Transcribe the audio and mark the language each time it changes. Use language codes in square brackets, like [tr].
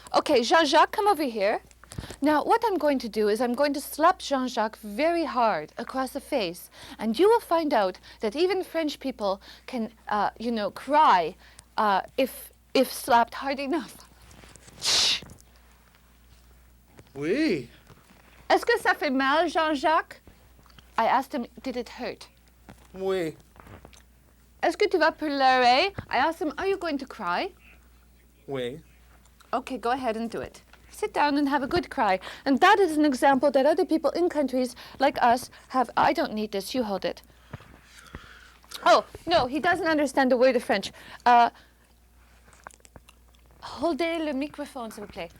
[en] Okay, Jean-Jacques, come over here. Now, what I'm going to do is I'm going to slap Jean-Jacques very hard across the face, and you will find out that even French people can, you know, cry if slapped hard enough. [fr] Oui. Est-ce que ça fait mal, Jean-Jacques? [en] I asked him, did it hurt? [fr] Oui. Est-ce que tu vas pleurer? [en] I asked him, are you going to cry? [fr] Oui. [en] Okay, go ahead and do it. Sit down and have a good cry. And that is an example that other people in countries like us have. I don't need this, you hold it. Oh, no, he doesn't understand the word of French. [fr] Holdez le microphone, s'il vous plaît.